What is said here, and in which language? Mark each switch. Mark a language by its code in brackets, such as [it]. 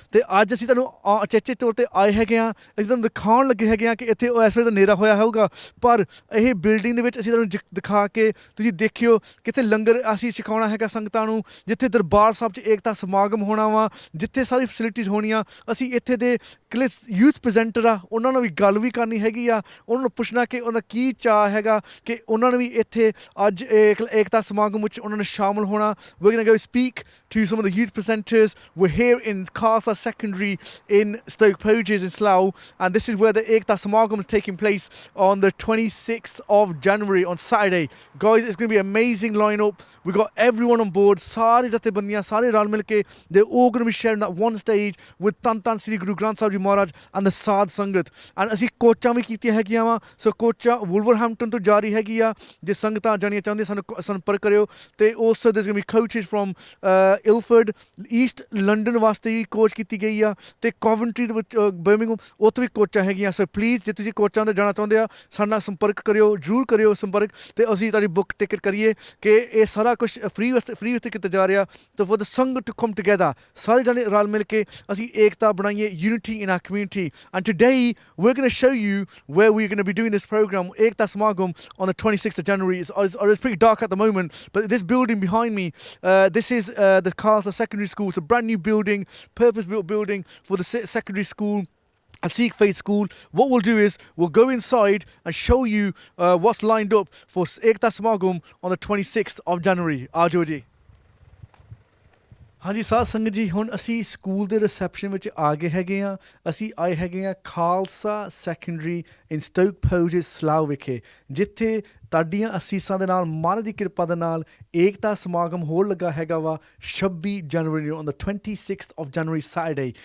[pa] ਤੇ ਅੱਜ ਅਸੀਂ ਤੁਹਾਨੂੰ ਅਚੇਚੇ ਤੌਰ ਤੇ ਆਏ ਹੈਗੇ ਆ, ਅਸੀਂ ਤੁਹਾਨੂੰ ਦਿਖਾਉਣ ਲੱਗੇ ਹੈਗੇ ਆ ਕਿ ਇੱਥੇ ਇਸ ਵੇਲੇ ਤਾਂ ਹਨੇਰਾ ਹੋਇਆ ਹੋਊਗਾ, ਪਰ ਇਹ ਬਿਲਡਿੰਗ ਦੇ ਵਿੱਚ ਅਸੀਂ ਤੁਹਾਨੂੰ ਦਿਖਾ ਕੇ ਤੁਸੀਂ ਦੇਖਿਓ ਕਿੱਥੇ ਲੰਗਰ ਅਸੀਂ ਸਿਖਾਉਣਾ ਹੈਗਾ ਸੰਗਤਾਂ ਨੂੰ, ਜਿੱਥੇ ਦਰਬਾਰ ਸਾਹਿਬ 'ਚ ਏਕਤਾ ਸਮਾਗਮ ਹੋਣਾ ਵਾ, ਜਿੱਥੇ ਸਾਰੀ ਫੈਸਿਲਿਟੀਜ਼ ਹੋਣੀਆਂ। ਅਸੀਂ ਇੱਥੇ ਦੇ ਕਿਲੇ ਯੂਥ ਪ੍ਰੈਜ਼ੈਂਟਰ ਆ, ਉਹਨਾਂ ਨਾਲ ਵੀ ਗੱਲ ਵੀ ਕਰਨੀ ਹੈਗੀ ਆ, ਉਹਨਾਂ ਨੂੰ ਪੁੱਛਣਾ ਕਿ ਉਹਨਾਂ ਕੀ ਚਾਅ ਹੈਗਾ ਕਿ ਉਹਨਾਂ ਨੇ ਵੀ ਇੱਥੇ ਅੱਜ ਏਕਤਾ ਸਮਾਗਮ which ਉਹਨਾਂ ਨੇ ਸ਼ਾਮਲ ਹੋਣਾ। [en] We're going to go speak to some of the youth presenters. We're here in Khalsa Secondary in Stoke Poges in Slough, and this is where the Ekta Samagam is taking place on the 26th of January on Saturday. Guys, it's going to be an amazing lineup. We've got everyone on board. [pa] ਸਾਰੇ ਜਥੇਬੰਦੀਆਂ ਸਾਰੇ ਰਲ ਮਿਲ ਕੇ [en] they're all going to be sharing that one stage with Tan Sri Guru Granth Sahib Ji Maharaj and the Sadh Sangat. [pa] And ਅਸੀਂ ਕੋਚਾਂ ਵੀ ਕੀਤੀਆਂ ਹੈਗੀਆਂ ਵਾ, ਸੋ ਕੋਚਾਂ ਵੁਲਵਰਹੈਂਪਟਨ ਤੋਂ ਜਾਰੀ ਹੈਗੀ ਆ। ਜੇ ਸੰਗਤਾਂ ਜਾਣੀਆਂ ਚਾਹੁੰਦੇ ਸਾਨੂੰ ਸੰਪਰਕ ਕਰਿਓ। ਤੇ [en] also there's going to be coaches from Ilford, East London [pa] ਵਾਸਤੇ ਵੀ ਕੋਚ ਕੀਤੀ ਗਈ ਆ, ਤੇ ਕੋਵੈਂਟਰੀ ਦੇ ਵਿੱਚ ਬਰਮਿੰਘਮ ਉੱਥੇ ਵੀ ਕੋਚਾਂ ਹੈਗੀਆਂ। ਸੋ ਪਲੀਜ਼ ਜੇ ਤੁਸੀਂ ਕੋਚਾਂ 'ਤੇ ਜਾਣਾ ਚਾਹੁੰਦੇ ਆ ਸਾਡੇ ਨਾਲ ਸੰਪਰਕ ਕਰਿਓ, ਜ਼ਰੂਰ ਕਰਿਓ ਸੰਪਰਕ, ਤੇ ਅਸੀਂ ਤੁਹਾਡੀ ਬੁੱਕ ਟਿਕਟ ਕਰੀਏ ਕਿ ਇਹ ਸਾਰਾ ਕੁਛ ਫ੍ਰੀ ਵਾਸਤੇ ਕੀਤਾ ਜਾ ਰਿਹਾ। ਤਾਂ [en] for the sangat to come together, [pa] ਸਾਰੇ ਜਾਣੇ ਰਲ ਮਿਲ ਕੇ ਅਸੀਂ ਏਕਤਾ ਬਣਾਈਏ, [en] unity in our community. And today we're going to show you where we're going to be doing this program, Ekta Samagam, on the 26th of January. It's pretty dark at the moment, but this building behind me, this is the Khalsa Secondary School. It's a brand new building, purpose-built building for the secondary school, a Sikh faith school. What we'll do is we'll go inside and show you what's lined up for Ekta Samagam on the 26th of January. [pa] Aajo ji. ਹਾਂਜੀ ਸਾਧ ਸੰਗਤ ਜੀ, ਹੁਣ ਅਸੀਂ school ਦੇ reception ਵਿੱਚ ਆ ਗਏ ਹੈਗੇ ਆ। ਅਸੀਂ ਆਏ ਹੈਗੇ ਆ ਖਾਲਸਾ ਸੈਕੰਡਰੀ ਇਨ ਸਟੋਕ ਪੋਜਸ ਸਲਾਊ ਵਿਖੇ, ਜਿੱਥੇ ਤੁਹਾਡੀਆਂ ਅਸੀਸਾਂ ਦੇ ਨਾਲ, ਮਹਾਰਾਜ ਦੀ ਕਿਰਪਾ ਦੇ ਨਾਲ ਏਕਤਾ ਸਮਾਗਮ ਹੋਣ ਲੱਗਾ ਹੈਗਾ ਵਾ 26 ਜਨਵਰੀ ਨੂੰ [en] on the 26th of January Saturday.